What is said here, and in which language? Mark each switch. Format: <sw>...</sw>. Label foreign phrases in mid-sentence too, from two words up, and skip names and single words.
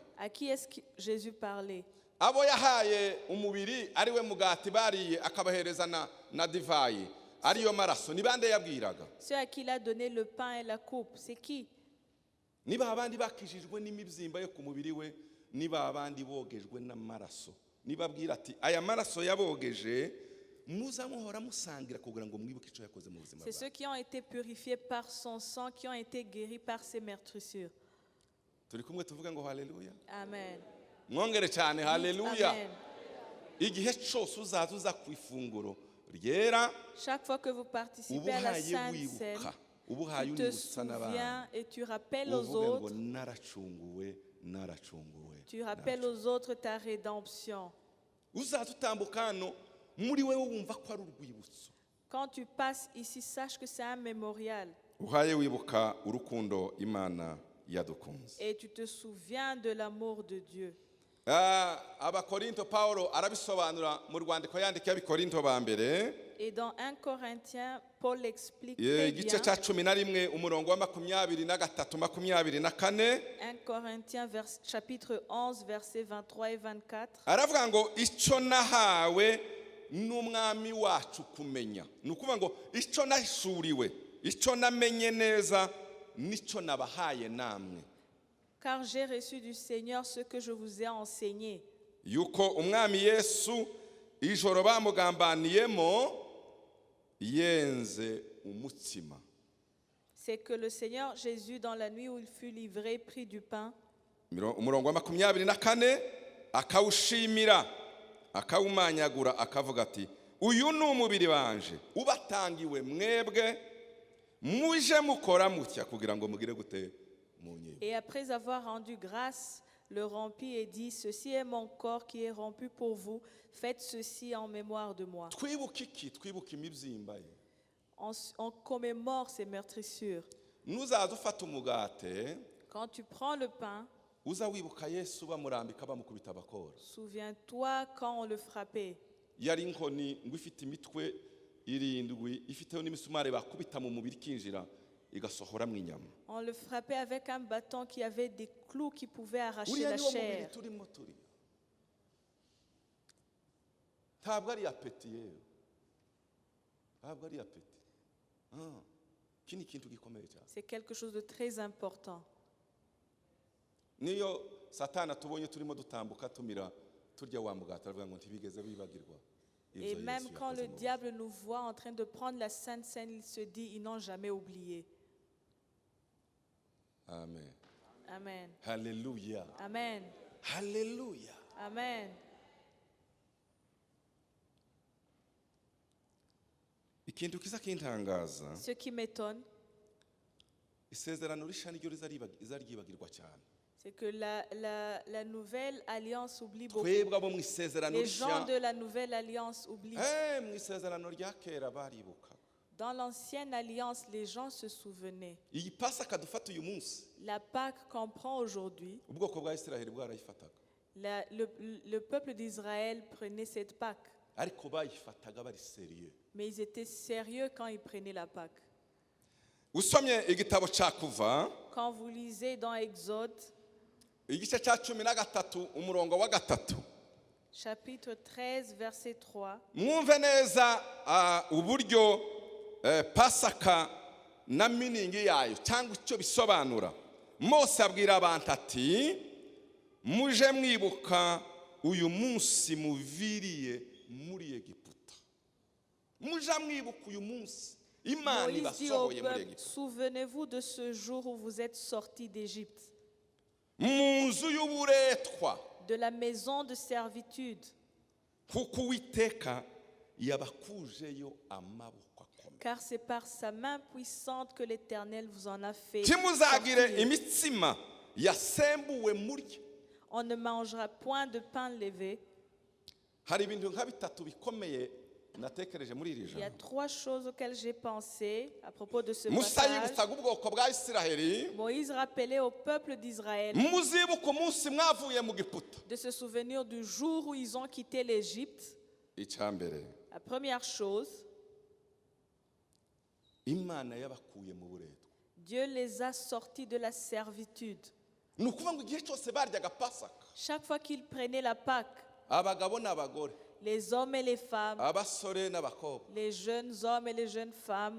<fr>À qui est-ce que Jésus parlait?</fr> <rw>Abo yahaye umubiri ari we mugati bariye akabahereza na divayi ariyo maraso, ni bande yabwiraga?</rw> <fr>Ceux à qui il a donné le pain et la coupe, c'est qui?</fr> <rw>Niba abandi bakijijwe n'imibyimba yo ku mubiri we, niba abandi bogejwe n'amaraso, nibabwira ati aya maraso yabogeje muza muhora musangira kugira ngo mwibuke icyo yakoze mu buzima</rw> <fr>C'est ceux</fr> <rw>bwawe.</rw> <fr>qui ont été purifiés par son sang, qui ont été guéris par ses meurtrissures.</fr> <rw>Turi kumwe tuvuga ngo haleluya. Amen. Mwongere cyane haleluya. Amen. Igihe cyose uzaza ku ifunguro ryera,</rw> <fr>Chaque fois que vous participez à la</fr> <rw>ubuhaye</rw> <fr>Sainte Seine,</fr> <rw>wibuka, ubuhaye</rw> <fr>tu te</fr> <rw>unibutsa n'abandi,</rw> <fr>souviens et tu rappelles aux</fr> <rw>uvuge ngo</rw> <fr>autres,</fr> <rw>naracunguwe.</rw> <fr>tu rappelles aux autres ta rédemption.</fr> <rw>Uzaza utambuka hano muri wewe wumva ko ari urwibutso.</rw> <fr>Quand tu passes ici, sache que c'est un mémorial</fr> <rw>Uhaye wibuka urukundo Imana yadukunze.</rw> <fr>et tu te souviens de l'amour de Dieu.</fr> <rw>Abakorinto Paulo arabisobanura mu rwandiko yandikiye abikorinto ba mbere,</rw> <fr>Et dans 1 Corinthiens, Paul explique très bien.</fr> <rw>igice cya 11 umurongo wa 23-24.</rw> <fr>1 Corinthiens chapitre 11, versets 23 et 24.</fr> <rw>Aravuga ngo icyo nahawe n'umwami wacu kumenya, ni ukuvuga ngo icyo nahishuriwe, icyo namenye neza, nicyo nabahaye namwe.</rw> <fr>Car j'ai reçu du Seigneur ce que je vous ai enseigné.</fr> <rw>Yuko umwami Yesu ijoro bamugambaniyemo yenze umutsima.</rw> <fr>c'est que le Seigneur Jésus, dans la nuit où il fut livré, prit du pain.</fr> <rw>umurongo wa 24 akawushimira akawumanyagura akavuga ati uyu ni umubiri wanje ubatangiwe mwebwe muje mukora mutya kugira ngo mugire gute munyibuke.</rw> <fr>Et après avoir rendu grâce, le rompit et dit, ceci est mon corps qui est rompu pour vous, faites ceci en mémoire de moi.</fr> <rw>Twibuke iki? Twibuke imibyimba ye.</rw> <fr>On commémore ces meurtrissures.</fr> <rw>Nuzaza ufata umugate</rw> <fr>Quand tu prends le pain,</fr> <rw>uza wibuka Yesu bamurambika bamukubita abakora.</rw> <fr>souviens-toi quand on le frappait.</fr> <rw>Yari inkoni ngo ifite imitwe irindwi ifiteho n'imisumari bakubita mu mubiri kinjira igasohora mu inyama.</rw> <fr>On le frappait avec un bâton qui avait des clous qui pouvaient arracher</fr> <rw>Uriya</rw> <fr>la</fr> <rw>niwo mubiri</rw> <fr>chair.</fr> <rw>turimo turi. Ntabwo ari apeti yewe. Ntabwo ari apeti. Iki ni ikintu gikomeye cyane.</rw> <fr>C'est quelque chose de très important.</fr> <rw>Niyo Satana tubonye turimo dutambuka tumira turya wa mugati aravuga ngo ntibigeze bibagirwa.</rw> <fr>Et même quand le diable nous voit en train de prendre la Sainte Seine, il se dit, ils n'ont jamais oublié.</fr> <rw>Amen. Amen. Hallelujah. Amen. Hallelujah. Amen. Ikintu kiza kintangaza</rw> <fr>Ce qui m'étonne,</fr> <rw>isezerano rishya niryo rizaryibagirwa cyane.</rw> <fr>c'est que la nouvelle alliance oublie beaucoup.</fr> <rw>Twebwe abo mu isezerano</rw> <fr>Les gens de</fr> <rw>rishya</rw> <fr>la nouvelle alliance oublient.</fr> <rw>mu isezerano rya kera baribuka.</rw> <fr>Dans l'ancienne alliance, les gens se souvenaient.</fr> <rw>Iyi Pasaka dufata uyu munsi</rw> <fr>La Pâque qu'on prend aujourd'hui,</fr> <rw>ubwoko bwa Isiraheli bwarayifataga</rw> <fr>le peuple d'Israël prenait cette Pâque.</fr> <rw>ariko bayifataga bari serieux.</rw> <fr>Mais ils étaient sérieux quand ils prenaient la Pâque.</fr> <rw>Usomye igitabo cya Kuva</rw> <fr>Quand vous lisez dans Exode,</fr> <rw>igice cya 13 umurongo wa 3</rw> <fr>chapitre 13, verset 3,</fr> <rw>mwumve neza uburyo Pasaka na miningi yayo cyangwa icyo bisobanura. Mose abwira abantu ati muje mwibuka uyu munsi muviriye muri Egiputa. Muje mwibuka uyu munsi Imana</rw> <fr>Moïse dit au</fr> <rw>ibasohoye muri</rw> <fr>peuple,</fr> <rw>Egiputa.</rw> <fr>souvenez-vous de ce jour où vous êtes sortis d'Égypte,</fr> <rw>Mu nzu y'uburetwa</rw> <fr>de la maison de servitude,</fr> <rw>kuko Uwiteka yabakujeyo amaboko akomeye.</rw> <fr>car c'est par sa main puissante que l'Éternel vous en a fait</fr> <rw>Timuzagire</rw> <fr>sortir.</fr> <rw>imitsima yasembuwe murya.</rw> <fr>On ne mangera point de pain levé.</fr> <rw>Hari ibintu nka bitatu bikomeye natekereje muri iri</rw> <fr>Il y a</fr> <rw>jambo.</rw> <fr>3 choses auxquelles j'ai pensé à propos de ce</fr> <rw>Musa</rw> <fr>passage.</fr> <rw>yibutsaga ubwoko bwa Isiraheli</rw> <fr>Moïse rappelait au peuple d'Israël</fr> <rw>muzibuka umunsi mwavuye mu Giputa.</rw> <fr>de se souvenir du jour où ils ont quitté l'Égypte.</fr> <rw>Icyambere</rw> <fr>La première chose,</fr> <rw>Imana yabakuye mu buretwa.</rw> <fr>Dieu les a sortis de la servitude.</fr> <rw>Ni ukuvuga ngo igihe cyose baryaga Pasaka</rw> <fr>Chaque fois qu'ils prenaient la Pâque,</fr> <rw>abagabo n'abagore</rw> <fr>les hommes et les femmes,</fr> <rw>abasore n'abakobwa</rw> <fr>les jeunes hommes et les jeunes femmes,</fr>